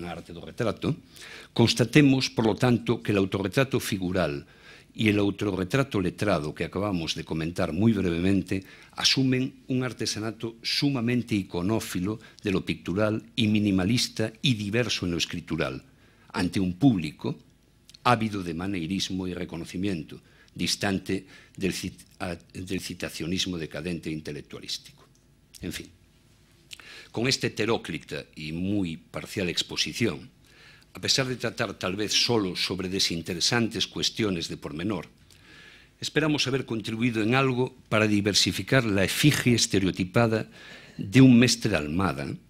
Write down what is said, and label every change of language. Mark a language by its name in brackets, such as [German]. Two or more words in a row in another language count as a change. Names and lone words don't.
[Spanish] Arte do Retrato, constatemos, por lo tanto, que el autorretrato figural y el autorretrato letrado que acabamos de comentar muy brevemente asumen un artesanato sumamente iconófilo de lo pictural y minimalista y diverso en lo escritural, ante un público ávido de maneirismo y reconocimiento, distante del citacionismo decadente e intelectualístico. En fin, con esta heteróclita y muy parcial exposición, a pesar de tratar tal vez solo sobre desinteresantes cuestiones de pormenor, esperamos haber contribuido en algo para diversificar la efigie estereotipada de un mestre Almada,